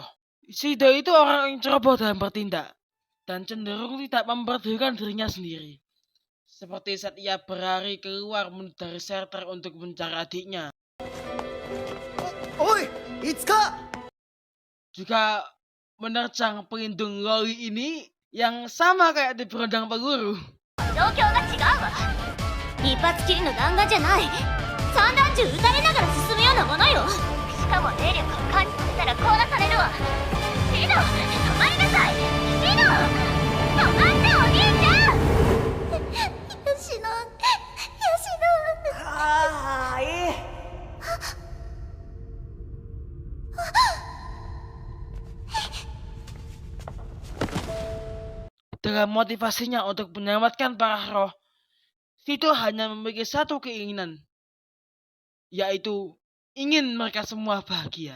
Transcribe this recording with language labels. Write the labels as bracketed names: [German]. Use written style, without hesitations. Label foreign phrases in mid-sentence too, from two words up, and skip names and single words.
[Indonesian] Sito itu orang yang ceroboh dalam bertindak dan cenderung tidak memperdulikan dirinya sendiri. Seperti saat ia berlari keluar dari shelter untuk mencari adiknya. Oi, Itsuka! Juga menerjang pelindung loli ini yang sama kayak di berondang peluru. [Japanese] 状況が違うわ。一発きりの弾丸じゃない。散弾銃撃たれながら進むようなものよ。しかも霊力を感じさせたら凍らされるわ。シド、止まりなさい。シド、止まってお兄ちゃん。吉野、吉野。はい。 [Indonesian] Dengan motivasinya untuk menyelamatkan para roh, Sito hanya memiliki satu keinginan, yaitu ingin mereka semua bahagia.